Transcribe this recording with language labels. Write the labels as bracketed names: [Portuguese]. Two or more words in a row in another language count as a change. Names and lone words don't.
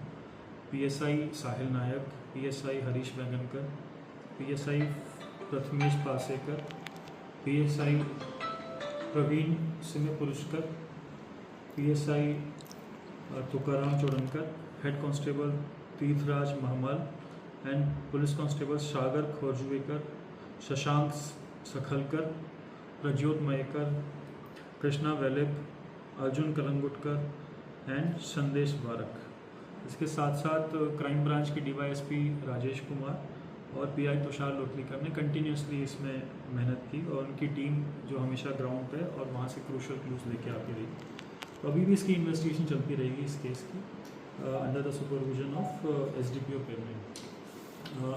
[Hindi] PSI साहिल नायक, PSI हरीश वैगनकर, PSI प्रथमेश पासेकर, PSI प्रवीण सिंह पुरुषकर, PSI तुकाराम चोड़नकर, [English] head constable [Hindi] तीर्थराज महमल [English] and police constable [Hindi] सागर खोरजुएकर, शशांक सखलकर, प्रज्योत मयेकर, कृष्णा वेलेक, अर्जुन कलंगुटकर एंड संदेश बारक। इसके साथ साथ क्राइम ब्रांच के DYSP राजेश कुमार और PI तुषार लोटलीकर ने कंटिन्यूसली इसमें मेहनत की और उनकी टीम जो हमेशा ग्राउंड पे और वहाँ से [English] crucial clues [Hindi] लेके आती रही। तो अभी भी इसकी इन्वेस्टिगेशन चलती रहेगी इस केस की [English] under the supervision of [Hindi] SDPO पेमेंट।